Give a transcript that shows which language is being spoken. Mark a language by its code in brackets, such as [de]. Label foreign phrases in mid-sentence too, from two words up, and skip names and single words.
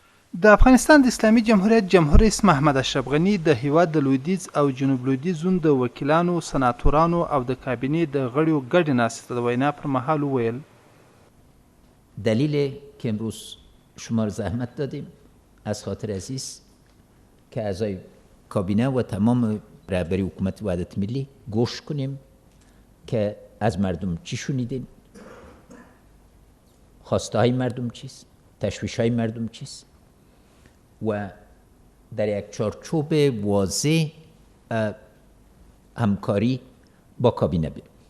[ps] د افغانستان د اسلامي جمهوریت جمهور رئیس محمد اشرف غني د هیواد د لویدیځ او جنوب لویدیځ زون د وکیلانو، سناتورانو او د کابینې د غړیو ګډې ناستې ته د وینا پر مهال وویل [fa] دلیل که امروز شما رو زحمت دادیم از خاطر عزیز که اعضای کابینه و تمام رهبری حکومت وحدت ملی گوش کنیم که از مردم چی شنیدین، خواسته های مردم چیست، تشویش های مردم چیست و در یک چارچوب واضح همکاری با کابینه بریم.